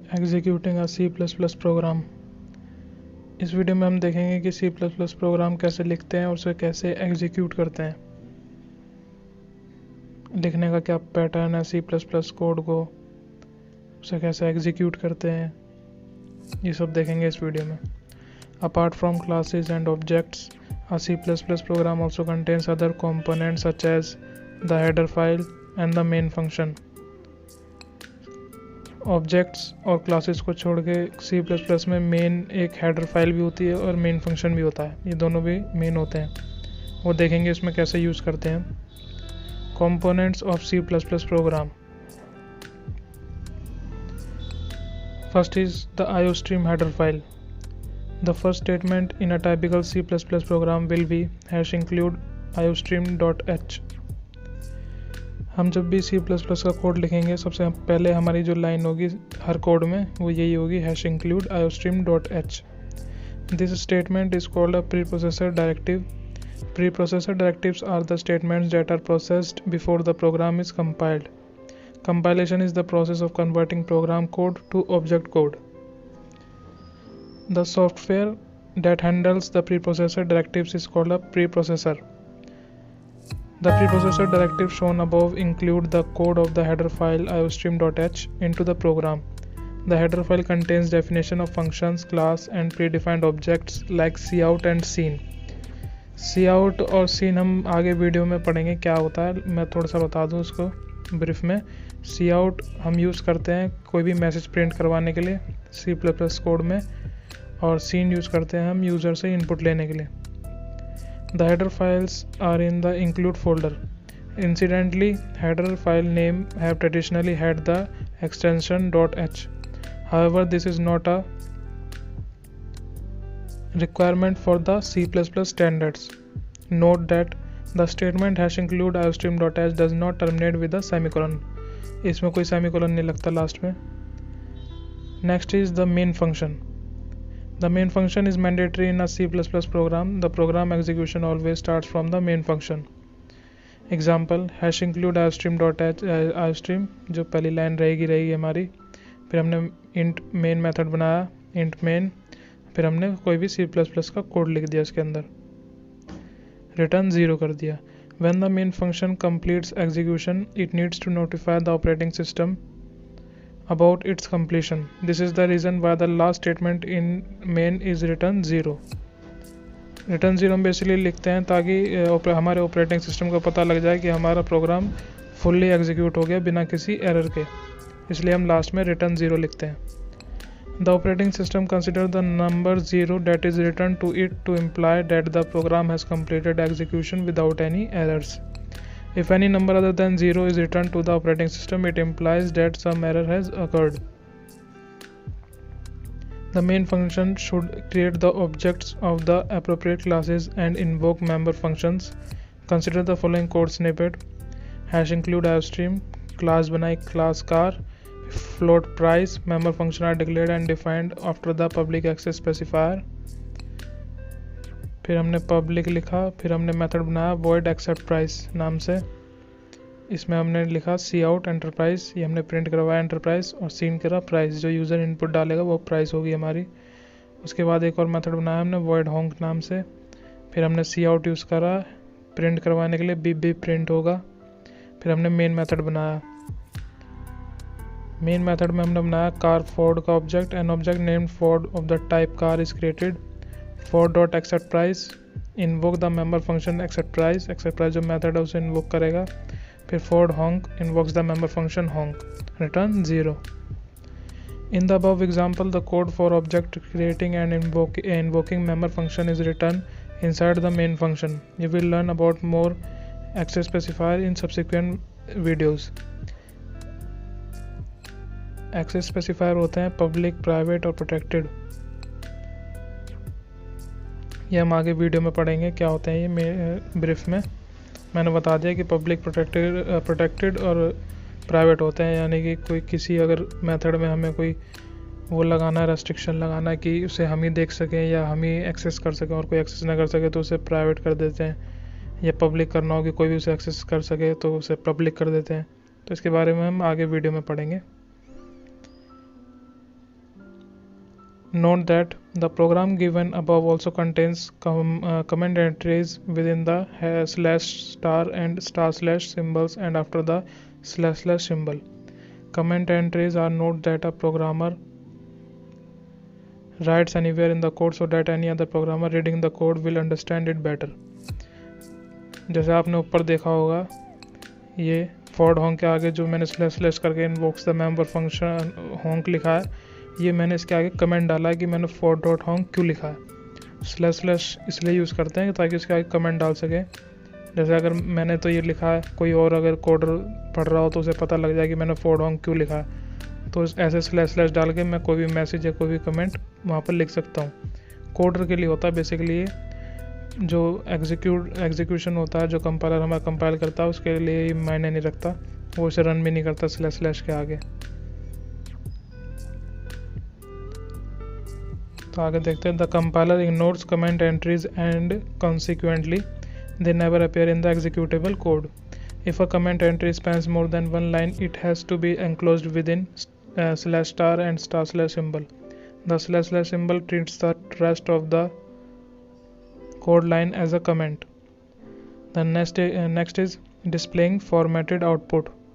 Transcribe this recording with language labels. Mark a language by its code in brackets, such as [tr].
[hi] Executing अ C++ programme. इस video में हम देखेंगे कि C++ प्रोग्राम कैसे लिखते हैं और उसे कैसे एग्जीक्यूट करते हैं। लिखने का क्या पैटर्न है C++ कोड को, उसे कैसे एग्जीक्यूट करते हैं, ये सब देखेंगे इस वीडियो में। [en] Apart from classes and objects, a C++ program also contains other components such as the header file and the main function. [hi] Objects और क्लासेस को छोड़ के C++ में मेन एक हेडर फाइल भी होती है और मेन फंक्शन भी होता है। ये दोनों भी मेन होते हैं, वो देखेंगे इसमें कैसे यूज़ करते हैं। [en] Components of C++ program. First is the IOStream header file. The first statement in a typical C++ program will be #include IOStream.h. [hi] हम जब भी C++ का कोड लिखेंगे सबसे पहले हमारी जो लाइन होगी हर कोड में वो यही होगी #include IOStream.h. [en] This statement is called a preprocessor directive. Preprocessor directives are the statements that are processed before the program is compiled. Compilation is the process of converting program code to object code. The software that handles the preprocessor directives is called a preprocessor. The preprocessor directives shown above include the code of the header file IOStream.h into the program. The header file contains definition of functions, class, and predefined objects like cout and scene. [hi] cout और scene हम आगे video में पढ़ेंगे क्या होता है, मैं थोड़ा सा बता दूँ उसको ब्रीफ में। cout हम यूज़ करते हैं कोई भी मैसेज प्रिंट करवाने के लिए C++ कोड में, और सीन यूज़ करते हैं हम यूज़र से इनपुट लेने के लिए। [en] The header files are in the include folder. Incidentally, header file name have traditionally had the extension .h. However, this is not a requirement for the C++ standards. Note that the statement #include IOStream.h does not terminate with a semicolon. [hi] इसमें कोई semicolon नहीं लगता last में। [en] Next is the main function. The main function is mandatory in a C++ program. The program execution always starts from the main function. Example #include IOStream.h. [hi] IOStream जो पहली line रहेगी हमारी, फिर हमने int main मेथड बनाया int main, फिर हमने कोई भी C++ का कोड लिख दिया इसके अंदर, रिटर्न 0 कर दिया। [en] When the main function completes execution, it needs to notify the operating system about its completion. This is the reason why the last statement in main is return 0. [hi] Return 0 हम basically लिखते हैं ताकि हमारे operating system को पता लग जाए कि हमारा प्रोग्राम फुल्ली एग्जीक्यूट हो गया बिना किसी एरर के, इसलिए हम लास्ट में रिटर्न 0 लिखते हैं। [en] The operating system consider the number 0 that is returned to it to imply that the program has completed execution without any errors. If any number other than 0 is returned to the operating system, it implies that some error has occurred. The main function should create the objects of the appropriate classes and invoke member functions. Consider the following code snippet. #include IOStream, class [hi] बनाई [en] class car, float price, member function are declared and defined after the public access specifier. [hi] फिर हमने public लिखा, फिर हमने method बनाया void accept price नाम से, इसमें हमने लिखा cout एंटरप्राइज, ये हमने प्रिंट करवाया एंटरप्राइज, और सीन करा प्राइस, जो यूज़र इनपुट डालेगा वो प्राइस होगी हमारी। उसके बाद एक और मेथड बनाया हमने void honk नाम से, फिर हमने cout यूज़ करा प्रिंट करवाने के लिए, बीप प्रिंट होगा। फिर हमने मेन मेथड बनाया, मेन मेथड में हमने बनाया कार फोर्ड का object, [en] an object named Ford of the type car is created, for.accept price, invoke the member function accept price [hi] जो मेथड है उसे इन्वोक करेगा, फिर [en] for honk invokes the member function honk, return 0. In the above example, the code for object creating and invoking member function is written inside the main function. You will learn about more access specifier in subsequent videos. [hi] Access specifier होते हैं public, private और protected। ये हम आगे video में पढ़ेंगे क्या होते हैं। ये ब्रीफ में मैंने बता दिया कि पब्लिक, प्रोटेक्टेड और प्राइवेट होते हैं, यानी कि कोई किसी अगर मेथड में हमें कोई वो लगाना है, रेस्ट्रिक्शन लगाना है कि उसे हम ही देख सकें या हम ही एक्सेस कर सकें और कोई एक्सेस ना कर सके तो उसे प्राइवेट कर देते हैं, या पब्लिक करना हो कि कोई भी उसे एक्सेस कर सके तो उसे पब्लिक कर देते हैं। तो इसके बारे में हम आगे वीडियो में पढ़ेंगे। [en] Note that the program given above also contains comment entries within the slash star and star slash symbols and after the slash slash symbol. Comment entries are note that a programmer writes anywhere in the code so that any other programmer reading the code will understand it better. [hi] जैसे आपने ऊपर देखा होगा ये for honk के आगे जो मैंने स्लैश स्लैश करके [en] invokes the member function honk [hi] लिखा है, ये मैंने इसके आगे कमेंट डाला है कि मैंने फॉर डॉट होंक क्यों लिखा है। स्लैश स्लैश इसलिए यूज़ करते हैं ताकि इसके आगे कमेंट डाल सके। जैसे अगर मैंने तो ये लिखा है, कोई और अगर कोडर पढ़ रहा हो तो उसे पता लग जाए कि मैंने फॉर होंक क्यों लिखा है, तो ऐसे स्लैश स्लैश डाल के मैं कोई भी मैसेज या कोई भी कमेंट वहाँ पर लिख सकता हूँ। कोडर के लिए होता है बेसिकली ये, जो एग्जीक्यूशन होता है, जो कंपाइलर हमारा कंपाइल करता है उसके लिए मायने नहीं रखता, वो इसे रन भी नहीं करता स्लैश स्लैश के आगे। तो आगे देखते हैं। [en] The compiler ignores comment entries and consequently they never appear in the executable code. If a comment entry spans more than one line, it has to be enclosed within slash star and star slash symbol. The slash slash symbol treats the rest of the code line as a comment. The next is displaying formatted output.